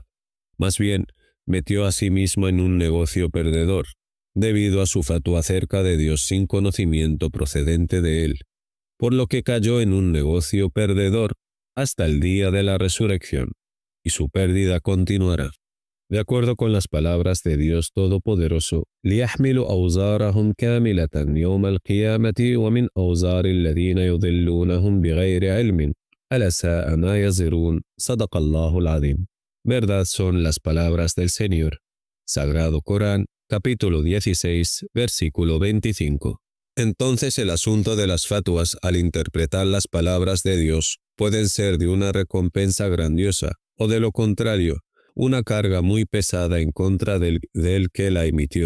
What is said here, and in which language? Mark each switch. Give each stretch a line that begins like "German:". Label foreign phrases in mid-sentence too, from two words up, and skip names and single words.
Spanish: Más bien, metió a sí mismo en un negocio perdedor, debido a su fatwa acerca de Dios sin conocimiento procedente de él, por lo que cayó en un negocio perdedor hasta el día de la resurrección, y su pérdida continuará. De acuerdo con las palabras de Dios Todopoderoso,
Arabic: لِيَحْمِلُوا أَوْزَارَهُمْ كَامِلَةً يَوْمَ الْقِيَامَةِ وَمِنْ أَوْزَارِ الَّذِينَ يُضِلُّونَهُمْ بِغَيْرِ عِلْمٍ أَلَا سَاءَ مَا يَزِرُونَ. صدق الله العظيم.
Spanish: Verdad son las palabras del Señor. Sagrado Corán, capítulo 16, versículo 25. Entonces el asunto de las fatuas al interpretar las palabras de Dios pueden ser de una recompensa grandiosa o de lo contrario, una carga muy pesada en contra del que la emitió.